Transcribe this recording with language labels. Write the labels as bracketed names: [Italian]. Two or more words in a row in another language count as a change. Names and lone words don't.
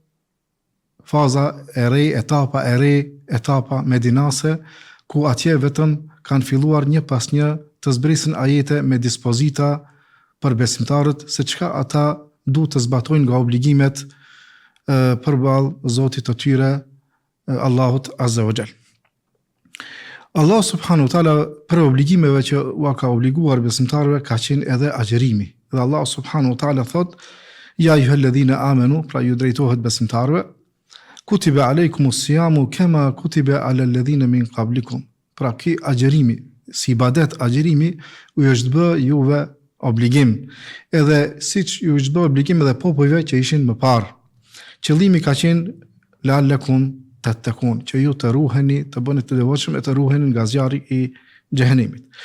[Albanian] faza e re, etapa medinase, ku atje vetëm kanë filluar një pas një të zbrisin ajete me dispozita për besimtarët se çka ata duhet të zbatojnë nga obligimet përballë Zotit të tyre, Allahut [Arabic] عز وجل. [Albanian] Allah [Arabic] سبحانه وتعالى [Albanian] për obligimeve që u ka obliguar besimtarëve ka qenë edhe agjerimi. Dhe Allah [Arabic] سبحانه وتعالى [Albanian] thot: [Arabic] "يا أيها الذين آمنوا", [Albanian] pra ju drejtohet besimtarëve, [Arabic] "كتب عليكم الصيام كما كتب على الذين من قبلكم." [Albanian] Pra ki agjerimi, si ibadet agjerimi, u është bë juve obligim, edhe siç ju është bë obligim edhe popujve që ishin më parë. Qëllimi ka qenë [Arabic] لعلكم تتقون, [Albanian] që ju të ruheni, të bëni të devotshëm e të ruheni nga zjarri i xhehenimit.